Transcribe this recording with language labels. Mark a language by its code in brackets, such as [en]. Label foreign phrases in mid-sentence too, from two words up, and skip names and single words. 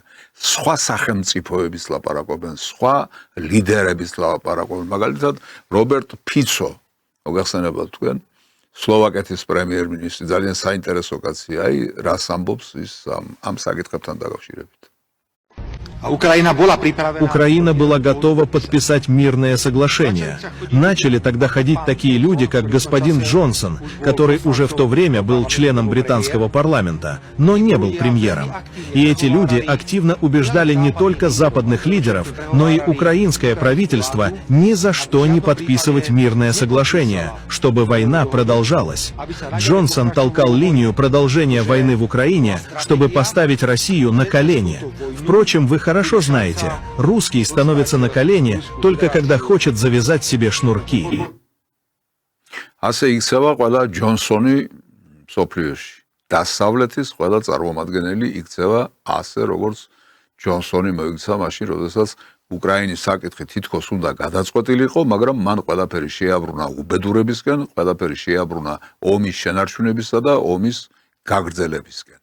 [ka] სხვა სახელმწიფოების ლაპარაკობენ, სხვა ლიდერების ლაპარაკობენ. მაგალითად, რობერტ ფიცო, მოგახსენებათ თქვენ, სლოვაკეთის პრემიერ-მინისტრი, ძალიან საინტერესო კაცია, აი რას ამბობს ის ამ საკითხებთან დაკავშირებით. [ru] Украина была готова подписать мирное соглашение. Начали тогда ходить такие люди, как господин Джонсон, который уже в то время был членом британского парламента, но не был премьером. И эти люди активно убеждали не только западных лидеров, но и украинское правительство ни за что не подписывать мирное соглашение, чтобы война продолжалась. Джонсон толкал линию продолжения войны в Украине, чтобы поставить Россию на колени. Впрочем, в их хорошо знаете, русский становится на колени только когда хочет завязать себе шнурки. [ka] ასე იქცევა ყველა ჯონსონი მსოფლიოში. დასავლეთის ყველა წარმომადგენელი იქცევა ასე, როგორც ჯონსონი მოიქცა მაშინ, როდესაც უკრაინის საკითხი თითქოს უნდა გადაწყვეტილიყო, მაგრამ მან ყველაფერი შეაბრუნა უბედურებისკენ, ყველაფერი შეაბრუნა ომის შენარჩუნებისა და ომის გაგრძელებისკენ.